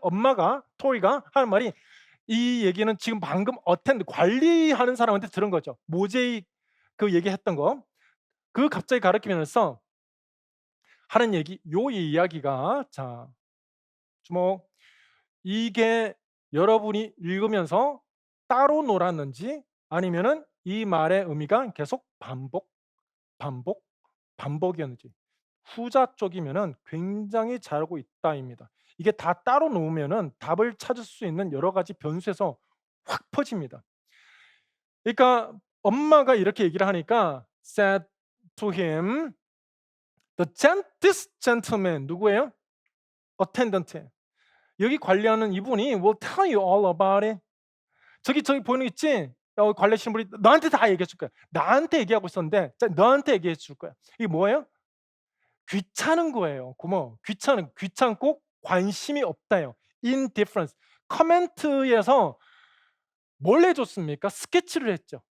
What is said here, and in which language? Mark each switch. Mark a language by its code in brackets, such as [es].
[ko] 엄마가 토리가 하는 말이 이 얘기는 지금 방금 어텐드 관리하는 사람한테 들은 거죠. 모제이 그 얘기했던 거. 그 갑자기 가르치면서 하는 얘기 요 이야기가 자 주목 이게 여러분이 읽으면서 따로 놀았는지 아니면은 이 말의 의미가 계속 반복, 반복이었는지 후자 쪽이면은 굉장히 잘하고 있다입니다. 이게 다 따로 놓으면은 답을 찾을 수 있는 여러 가지 변수에서 확 퍼집니다. 그러니까 엄마가 이렇게 얘기를 하니까 [en] said to him this gentleman [ko] 누구예요? attendant. 여기 관리하는 이분이 [en] will tell you all about it. [ko] 저기 보이는 거 있지? 관리하시는 분이 너한테 다 얘기해 줄 거야. 나한테 얘기하고 있었는데 자 너한테 얘기해 줄 거야. 이게 뭐예요? 귀찮은 거예요. 고모. 귀찮고 관심이 없다예요. [en] indifference. [ko] 커멘트에서 뭘 해 줬습니까? 스케치를 했죠.